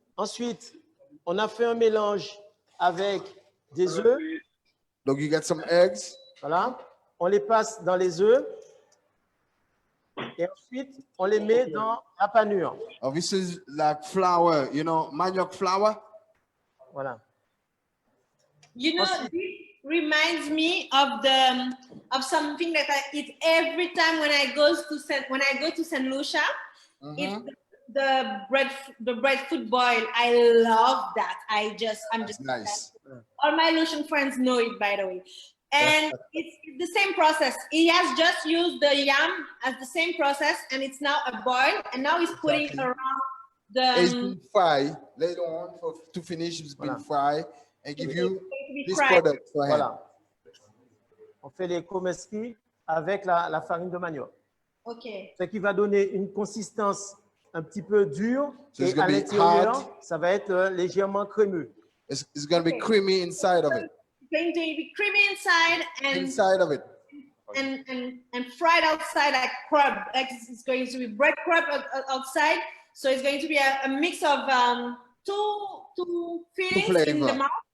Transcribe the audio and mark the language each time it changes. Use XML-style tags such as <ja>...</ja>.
<fr>Ensuite, on a fait un mélange avec des œufs.</fr> <en>Donc, you get some eggs.</en> <fr>Voilà. On les passe dans les œufs. Et ensuite, on les met dans la panure.</fr> <en>Oh, this is like flour, you know, manioc flour.</en> <fr>Voilà.</fr> <en>You know, this reminds me of something that I eat every time when I go to St. Lucia. It's the bread food boil. I love that. I'm just nice. All my Lucian friends know it, by the way. And it's the same process. He has just used the yam as the same process, and it's now a boil. And now he's putting around the. It's been fried later on to finish. It's been fried and give you this product for him.</en> <fr>Voilà. On fait les kromeski avec la farine de manioc. OK. Ce qui va donner une consistance un petit peu dure,</fr> <en>so</en> <fr>et à l'intérieur, ça va être légèrement crémeux.</fr> <en>It's going to be creamy inside of it. Going to be creamy inside of it and fried outside like crab. Like it's going to be bread crab outside. So it's going to be a mix of two feelings in the mouth.</en>